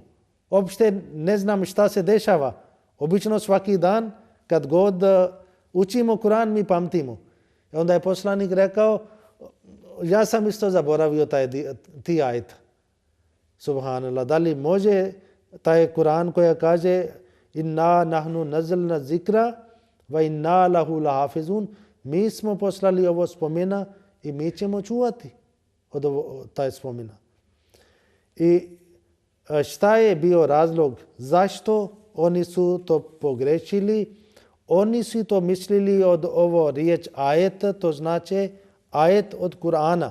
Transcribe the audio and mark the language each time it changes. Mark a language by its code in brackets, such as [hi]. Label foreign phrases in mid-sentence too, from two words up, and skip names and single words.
[bs] Uopšte ne znam šta se dešava. Obično svaki dan kad god učimo Kur'an mi pamtimo. I onda je poslanik rekao, ja sam isto zaboravio ti ajet. [ar] Subhanallah, [bs] da li može taj Kur'an koja kaže [ar] إنا نحن نزلنا الذكر وإنا له لحافظون, [bs] mi smo poslali ovo spomena i mi ćemo čuvati od taj spomena. I šta je bio razlog zašto oni su to pogrešili? Oni su to mislili od ovo riječ ajet, to znači ajet od Kur'ana.